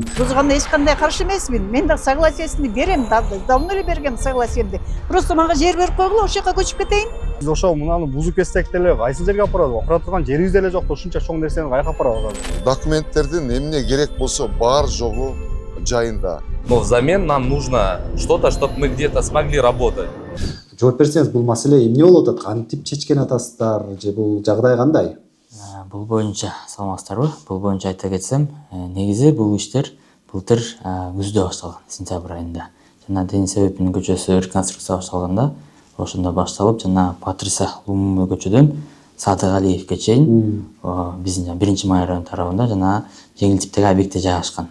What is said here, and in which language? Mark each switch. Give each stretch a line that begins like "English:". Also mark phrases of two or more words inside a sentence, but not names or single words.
Kyrgyz: Бузганга эч кандай каршы эмесмин. Мен да согласиесini берем, давно эле бергем согласиемди. Просто мага жер берип койгула, ошол жака көчүп кетейин. Биз ошо мунаны бузуп кетсек деле кайсы жерге алып барабыз? Окура турган жерибиз деле жок, ушунча чоң нерсени каяка алып барабыз? Документтердин эмне керек болсо бар жогу жайында.
Russian: Но взамен нам нужно что-то, чтобы мы где-то смогли работать.
Kyrgyz: жооп берсеңиз, бул маселе эмне болуп атат? Кантип чечкен атасыздар же бул жагдай кандай? Бул боюнча саламатсыздарбы? Бул боюнча айта кетсем, негизи бул иштер былтыр күздө башталган, сентябрь айында. Жана Динсебин көчөсү реконструкция башталганда, ошондо башталып, жана Патриса Лумумбай көчөдөн Садыгалиевке чейин биздин биринчи май району тарабында жана жеңил типтеги объектте жайгашкан.